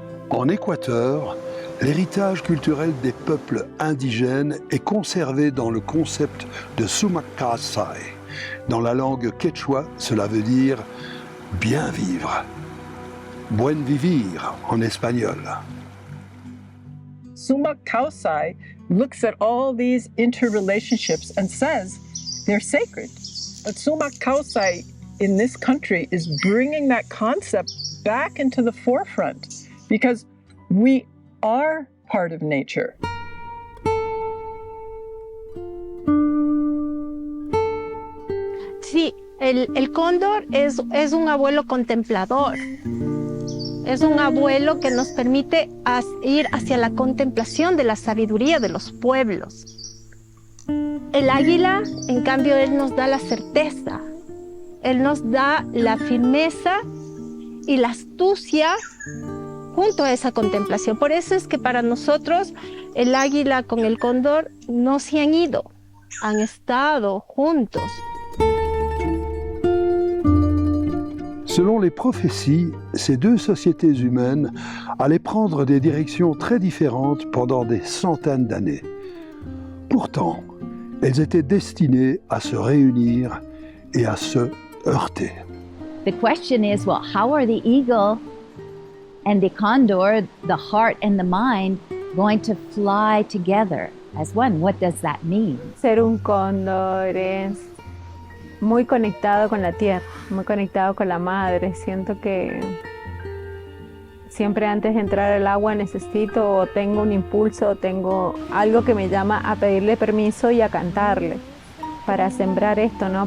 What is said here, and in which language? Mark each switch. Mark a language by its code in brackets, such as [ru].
[fr] En Équateur, l'héritage culturel des peuples indigènes est conservé dans le concept de Sumak Kausai. Dans la langue quechua, cela veut dire « bien vivre »,« [es] buen vivir [fr] » en espagnol. [en] Sumak Kausai looks at all these interrelationships and says they're sacred. But Sumak Kausai in this country is bringing that concept back into the forefront because we are part of nature. [es] Sí, el cóndor es un abuelo contemplador. Es un abuelo que nos permite ir hacia la contemplación de la sabiduría de los pueblos. El águila, en cambio, él nos da la certeza. Él nos da la firmeza y la astucia junto a esa contemplación. Por eso es que para nosotros el águila con el cóndor no se han ido, han estado juntos. [fr] Selon les prophéties, ces deux sociétés humaines allaient prendre des directions très différentes pendant des centaines d'années. Pourtant, elles étaient destinées à se réunir et à se heurter. [en] The question is, well, how are the eagle and the condor, the heart and the mind, going to fly together as one? What does that mean? [es] Ser un cóndor es muy conectado con la tierra, muy conectado con la madre. Siento que siempre antes de entrar al agua necesito o tengo un impulso o tengo algo que me llama a pedirle permiso y a cantarle para sembrar esto, ¿no?